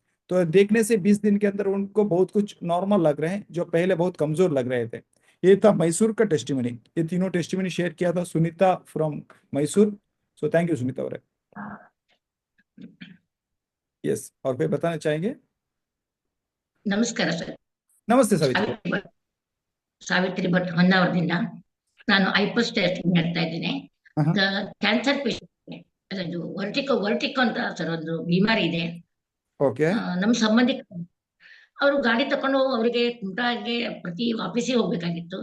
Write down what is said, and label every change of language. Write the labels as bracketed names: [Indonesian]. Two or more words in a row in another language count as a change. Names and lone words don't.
[Hindi] तो देखने से 20 दिन के अंदर उनको बहुत कुछ नॉर्मल लग रहे हैं, जो पहले बहुत कमजोर लग रहे थे। ये था मैसूर का टेस्टिमनी। ये तीनों टेस्टिमनी शेयर किया था सुनीता फ्रॉम मैसूर। [English] so thank you Sunita. [Hindi] और यस, और कोई बताना चाहेंगे? [Kannada] ನಮಸ್ಕಾರ ಸರ್. [Hindi] नमस्ते सविता। [Kannada] ಸಾವಿತ್ರಿ ಭಟ್ ಹೊನ್ನಾವರದಿಂದ. ನಾನು [English] IPS testing [Kannada] ಮಾಡ್ತಾ ಇದ್ದೇನೆ. [Hindi] हाँ [English] cancer patient, [Kannada] ಅದು ವರ್ಟಿಕೋ ಅಂತ ಸರ್ ಒಂದು ಬಿಮಾರಿ ಇದೆ. [Hindi] ओके [Kannada] ನಮ್ಮ ಸಂಬಂಧಿಕ ಅವರು ಗಾಡಿ ತಕೊಂಡು ಅವರಿಗೆ ಕುಮಟಾಗೆ ಪ್ರತಿ ಆಫೀಸಿಗೆ ಹೋಗ್ಬೇಕಾಗಿತ್ತು.